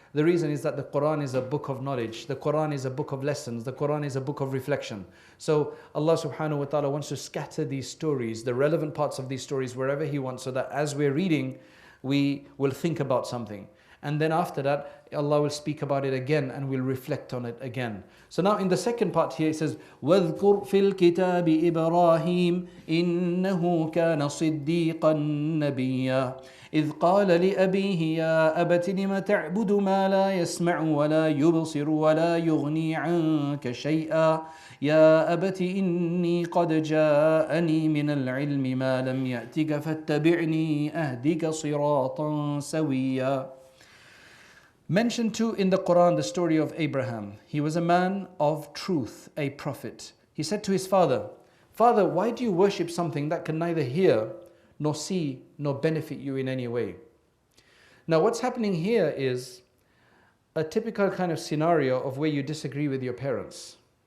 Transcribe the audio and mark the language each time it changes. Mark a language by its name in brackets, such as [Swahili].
[English] The reason is that the Quran is a book of knowledge. The Quran is a book of lessons. The Quran is a book of reflection. So Allah subhanahu wa ta'ala wants to scatter these stories, the relevant parts of these stories, wherever He wants, so that as we're reading, we will think about something. And then after that, Allah will speak about it again and we'll reflect on it again. So now in the second part here it says, [Arabic] وَاذْكُرْ فِي الْكِتَابِ إِبْرَاهِيمَ إِنَّهُ كَانَ صِدِّيقًا نَبِيًّا إِذْ قَالَ لِأَبِيهِ يَا أَبَتِ لِمَ تَعْبُدُ مَا لَا يَسْمَعُ وَلَا يُبْصِرُ وَلَا يُغْنِي عَنْكَ شَيْئًا يَا أَبَتِ إِنِّي قَدْ جَاءَنِي مِنَ الْعِلْمِ مَا لَمْ يَأْتِكَ فَاتَّبِعْنِي أَهْدِكَ صِرَاطًا سَوِيًّا. [English] Mentioned too in the Quran the story of Abraham. He was a man of truth, a prophet. He said to his father, Father, why do you worship something that can neither hear nor see nor benefit you in any way? Now what's happening here is a typical kind of scenario of where you disagree with your parents.